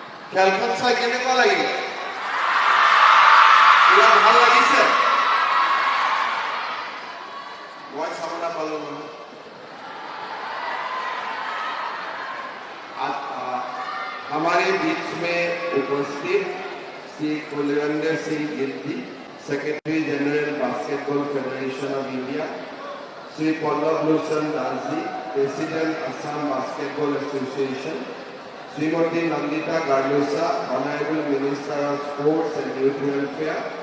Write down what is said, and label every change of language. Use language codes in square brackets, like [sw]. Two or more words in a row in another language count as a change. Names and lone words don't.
[as] খেলখন চাই কেনেকুৱা লাগিলে? পুৰা ভাল লাগিছে? মই চাব নাপালো নহয়। [hi] हमारे बीच में उपस्थित श्री कुलविंदर सिंह गिद्दी, [en] Secretary General Basketball Federation of India, [hi] श्री पल्लव लोचन दास जी, [en] President Assam Basketball Association, [hi] श्रीमती नंदिता गार्लोसा, [en] Honourable Minister of Sports and Youth Welfare,